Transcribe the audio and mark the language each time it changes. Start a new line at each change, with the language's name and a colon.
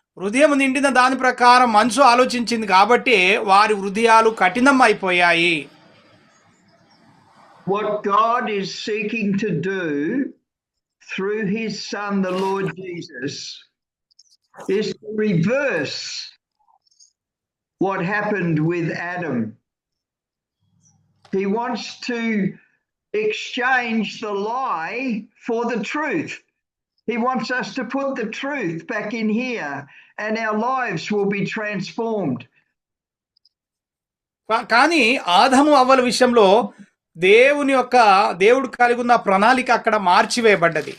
Telugu: హృదయం నిండిన దాని ప్రకారం మనసు ఆలోచించింది కాబట్టి వారి హృదయాలు కఠినం అయిపోయాయి.
English: What God is seeking to do through his son, the Lord Jesus, is to reverse what happened with Adam. He wants to exchange the lie for the truth. He wants us to put the truth back in here and our lives will be transformed.
Telugu: కానీ ఆదాము అవ్వల విషయంలో దేవుడు కలిగి ఉన్న ప్రణాళిక అక్కడ మార్చివేయబడ్డది.